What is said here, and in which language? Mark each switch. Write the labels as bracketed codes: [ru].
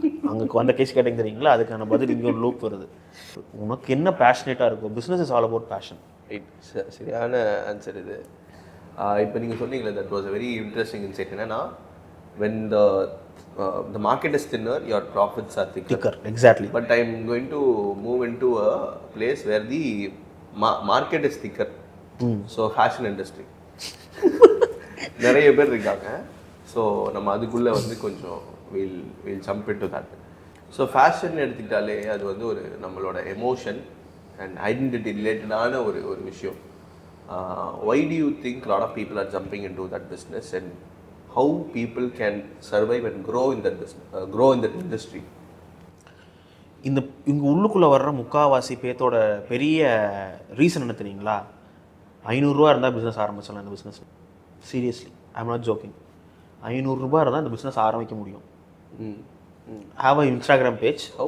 [ta] அங்கே வந்த கேஸ் கேட்டிங்க தெரியுங்களா, அதுக்கான பதில் இங்கே ஒரு லூப் வருது. உனக்கு என்ன பேஷனேட்டாக இருக்கும், [en] Business is all about passion. [ta] சரியான ஆன்சர் இது. இப்போ நீங்கள் சொன்னீங்களே, [en] That was a very interesting insight. [ta] என்னன்னா, [en] when the market is thinner, your profits are thicker. Exactly. But I'm going to move into a place where the market is thicker. So fashion industry [ta] நிறைய பேர் இருக்காங்க. So நம்ம அதுக்குள்ளே வந்து கொஞ்சம் [en] we'll jump into that. [ta] So fashion எடுத்துக்கிட்டாலே அது வந்து ஒரு நம்மளோட எமோஷன் அண்ட் ஐடென்டிட்டி ரிலேட்டடான ஒரு விஷயம். [en] Why do you think a lot of people are jumping into that business, and how people can survive and grow in that business, grow in that industry? [ta] இங்கே உள்ளுக்குள்ளே வர்ற முக்காவாசி பேர்த்தோட பெரிய ரீசன் என்ன தெரியுங்களா? 500 ரூபா இருந்தால் பிஸ்னஸ் ஆரம்பிச்சிடலாம். இந்த business [en] Seriously I am not joking. [ta] 500 ரூபா இருந்தால் இந்த பிஸ்னஸ் ஆரம்பிக்க முடியும். [en] Have a Instagram page.